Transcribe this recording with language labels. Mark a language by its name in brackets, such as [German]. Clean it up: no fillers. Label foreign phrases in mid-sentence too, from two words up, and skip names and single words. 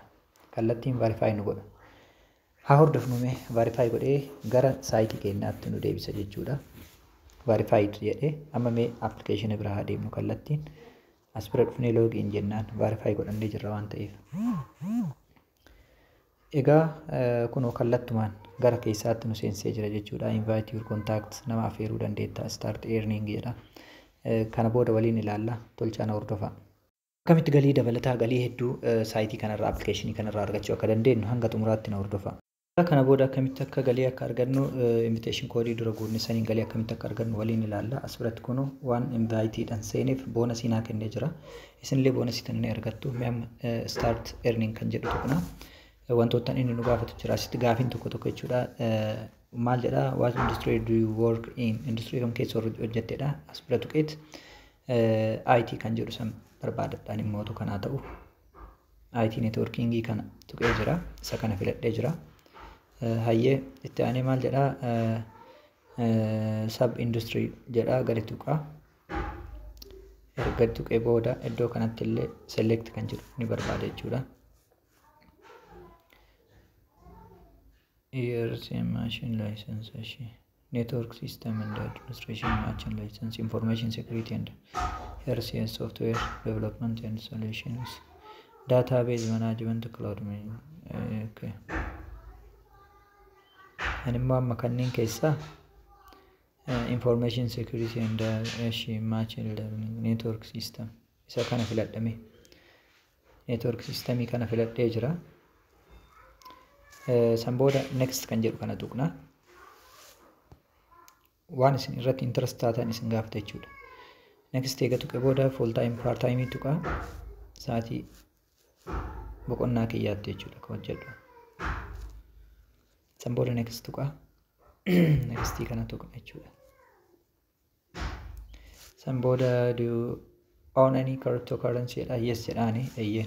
[Oromo] Kallattiin verify nu godha. Haa hordofnu mee verify godhee gara saayitii keenyaatti nu deebisa jechuudha. Verified jedhee amma mee application biraa haa deemnu kallattiin. As bira dhufnee login jennaan verify godhannee jirra waan ta'eef. Egaa kunoo kallattumaan gara keessaatti nu seensee jira jechuudha. [English] Invite your contacts [Oromo] nama affeeruu dandeetta. [English] Start earning jedha. [Oromo] Kana booda waliin ilaalla. Tolchaana hordofaa. akkamitti galii dabalataa galii hedduu saayitii kanarraa appilikeeshinii kanarraa argachuu akka dandeenyu hanga xumuraatti na hordofa. Kana booda akkamitti akka galii akka argannu invitation koodii dura guurnisanii galii akkamitti akka argannu waliin ilaalla. As biratti kun waan invayitiidhaan seeneef boonasii naa kennee jira. Isinillee boonasii tanne argattu. Mi'am [English] start earning [Oromo] kan jedhu tokkona. Wantoota inni nu gaafatu jira. Asitti gaafiin tokko tokko jechuudha. Maal jedha? [English] What industry do you work in? [Oromo] Industry kam keessa hojjettedha. As bira tuqeet IT kan jedhu san barbaadadhaan immoo kanaa ta'u. IT networkingii kana tuqee jira. Isa kana filadhee jira. Hayyee itti aanee maal jedhaa sub industry jedhaa gadi tuqaa. Erga tuqee booda iddoo kanatti illee select kan jedhu ni barbaada jechuudha. [English] ERC machine license, network system and administration machine license, information security and RCS software development and solutions, database management, cloud management. [Oromo] Okay. Animmoo amma kanneen keessaa [English] information security and machine learning network system [Oromo] isa kana filadhame [English] network system [Oromo] kana filadhee jira. San booda next kan jedhu kana tuqna. Waan isin irratti interest taatan isin gaafata jechuudha. Next eega tuqe booda [English] full time part time [Oromo] tuqa. Sa'aatii boqonnaa kiyyaatti jechuudha kan hojjedhu. San booda next tuqa. Next kana tuqna jechuudha. San booda [English] do you own any cryptocurrency jedha. [Oromo] Yes jedhaani eeyyeen.